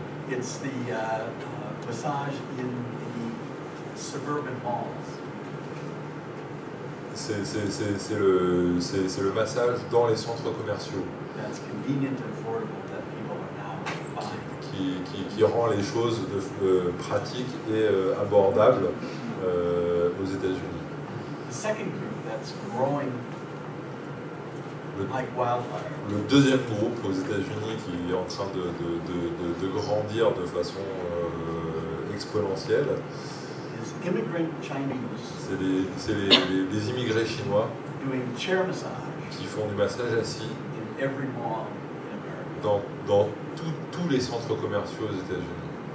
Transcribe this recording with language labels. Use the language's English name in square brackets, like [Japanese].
[English] It's the massage in the suburban malls. [French] C'est le massage dans les centres commerciaux [English] That's convenient and affordable that people are now buying. [French] qui rend les choses pratiques et abordables aux États-Unis. [English] The second group that's growing like wildfire [French] Le deuxième groupe aux États-Unis qui est en train de grandir de façon exponentielle, [English] is immigrant Chinese [French] c'est les immigrés chinois [English] doing chair massage [French] qui font du massage assis [English] in every mall in America. [French] dans tous les centres commerciaux aux États-Unis.